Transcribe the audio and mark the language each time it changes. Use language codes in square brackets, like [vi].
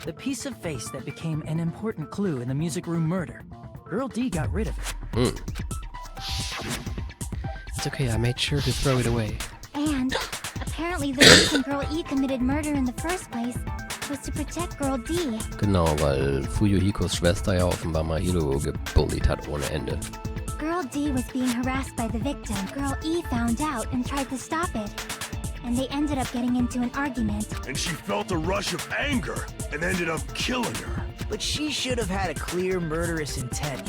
[en] The piece of face that became an important clue in the music room murder. Girl D got rid of it. It's okay, I made sure to throw it away. And apparently the reason Girl E committed murder in the first place was to protect Girl D. [de] Genau, weil Fuyuhikos Schwester ja offenbar Mahiru gebullied hat ohne Ende. [en] Girl D was being harassed by the victim. Girl E found out and tried to stop it. And they ended up getting into an argument. And she felt a rush of anger and ended up killing her. But she should have had a clear murderous intent.